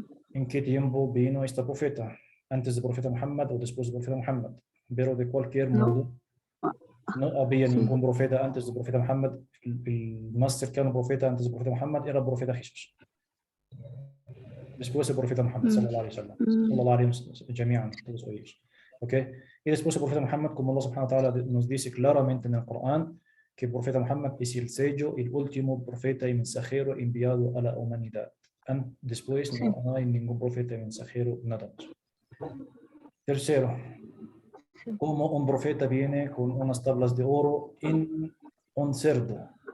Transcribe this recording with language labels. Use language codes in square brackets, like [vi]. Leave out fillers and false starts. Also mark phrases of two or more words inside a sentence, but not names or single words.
[es] ¿en qué tiempo vino este profeta? ¿Antes del profeta Muhammad o después del profeta Muhammad? Pero de cualquier No, modo, no había sí. ningún profeta antes del profeta Muhammad. El más cercano profeta antes del profeta Muhammad era el profeta Jesús. Después el profeta Muhammad, Mm, [ar] صلى الله عليه وسلم, mm, صلى الله عليه وسلم، جميعا, [es] todos ellos. ¿Ok? Y después el profeta Muhammad, como Allah [ar] سبحانه وتعالى [es] nos dice claramente en el Corán, que el profeta Muhammad es el sello, el último profeta y mensajero enviado a la humanidad. Después sí. no hay ningún profeta y mensajero, nada más. Tercero, como un profeta viene con unas tablas de oro en un cerdo.